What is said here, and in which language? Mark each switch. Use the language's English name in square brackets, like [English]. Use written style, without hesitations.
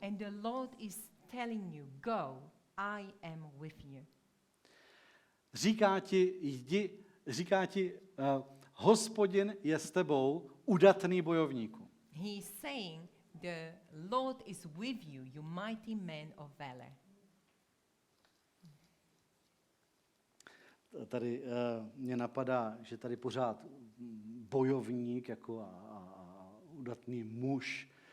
[English] And the Lord is telling you, go, I am with you. [Czech] Říká ti, jdi, říká ti, Hospodin je s tebou, udatný bojovníku. [English] He is saying, the Lord is with you, you mighty man of valor. [Czech] Tady mě napadá, že tady pořád bojovník jako a udatný muž.